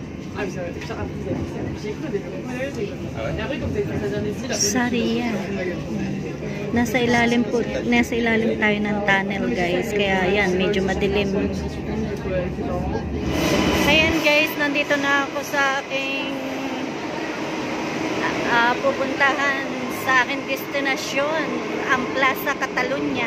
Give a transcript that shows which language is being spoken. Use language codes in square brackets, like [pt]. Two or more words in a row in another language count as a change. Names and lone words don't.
[fr] Ah, mais ça va être pire après, j'ai cru au début. Ah ouais? Et après, quand t'as bien ici, la Sarrières. [tl] Nasa ilalim tayo ng tunnel, guys. Kaya yan, medyo madilim. Ayan, guys, nandito na ako sa aking pupuntahan sa aking destinasyon, ang Plaza Catalunya.